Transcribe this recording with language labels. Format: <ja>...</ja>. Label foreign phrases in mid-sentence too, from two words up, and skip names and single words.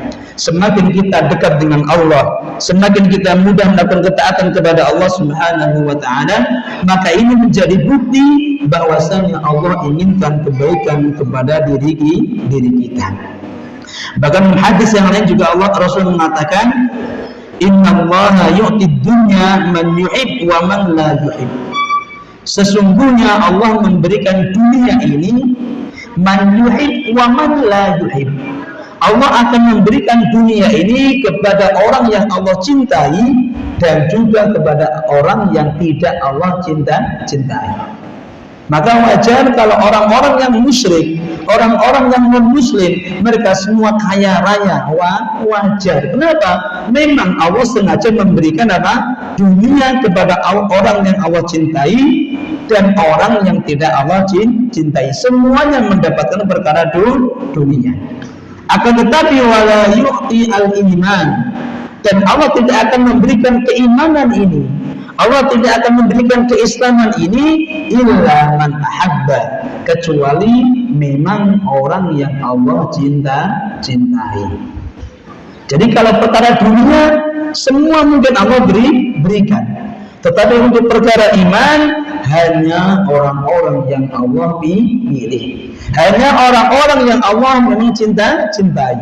<id>Semakin kita dekat dengan Allah, semakin kita mudah melakukan ketaatan kepada Allah</id> <ar>سبحانه وتعالى,</ar> <id>maka ini menjadi bukti bahwasanya Allah inginkan kebaikan kepada diri kita. Bahkan hadis yang lain juga Rasul mengatakan,</id> <ar>إن الله يعطي الدنيا من يحب ومن لا يحب.</ar> <id>Sesungguhnya Allah memberikan dunia ini</id> <ar>من يحب ومن لا يحب.</ar> <id>Allah akan memberikan dunia ini kepada orang yang Allah cintai dan juga kepada orang yang tidak Allah cintai. Maka wajar kalau orang-orang yang musyrik, orang-orang yang non-muslim, mereka semua kaya raya, wajar. Kenapa? Memang Allah sengaja memberikan apa? Dunia kepada orang yang Allah cintai dan orang yang tidak Allah cintai. Semuanya mendapatkan perkara dunia. Akan tetapi</id> <ar>ولا يعطي الإيمان,</ar> <id>dan Allah tidak akan memberikan keimanan ini, Allah tidak akan memberikan keislaman ini</id> <ar>إلا من أحب,</ar> <id>kecuali memang orang yang Allah cintai. Jadi kalau perkara dunia semua mungkin Allah berikan, tetapi untuk perkara iman hanya orang-orang yang Allah pilih, hanya orang-orang yang Allah memang cintai.</id>